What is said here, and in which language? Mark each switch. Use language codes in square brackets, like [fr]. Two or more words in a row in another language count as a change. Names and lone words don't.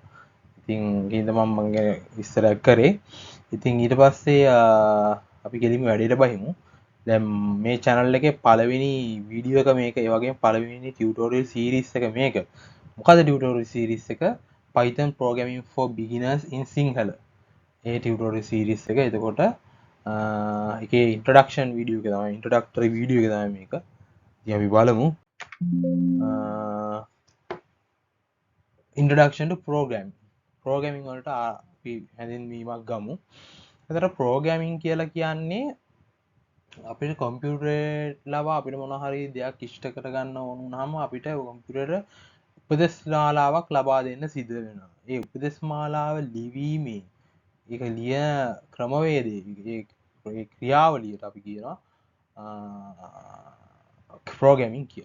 [si] ඉතින් ඒකින්ද මම ගැන විස්තරයක් කරේ. ඉතින් ඊට පස්සේ අපි කෙලින්ම වැඩේට බහිමු. දැන් මේ channel එකේ පළවෙනි වීඩියෝ එක මේක. ඒ වගේම පළවෙනි [en] tutorial series [si] එක මේක. මොකද [en] tutorial series [si] එක? [en] Python programming for beginners in Sinhala. ඒ tutorial series එක. [si] එතකොට ඒකේ [en] introduction video [si] එක තමයි [en] introductory video [si] එක තමයි මේක. ඉතින් අපි බලමු. [en] introduction to programming. [si] programming වලට අපි හැඳින්වීමක් ගමු. එතකොට programming කියලා කියන්නේ අපිට කම්පියුටර් ලවා අපිට මොන හරි දෙයක් ඉෂ්ට කරගන්න ඕන වුණාම අපිට කම්පියුටර් උපදෙස් මාලාවක් ලබා දෙන්න සිද්ධ වෙනවා. ඒ උපදෙස් මාලාව ලිවීමේ ඒක ලියන ක්‍රමවේදයේ ඒ ක්‍රියාවලියට අපි කියනවා programming කියලා.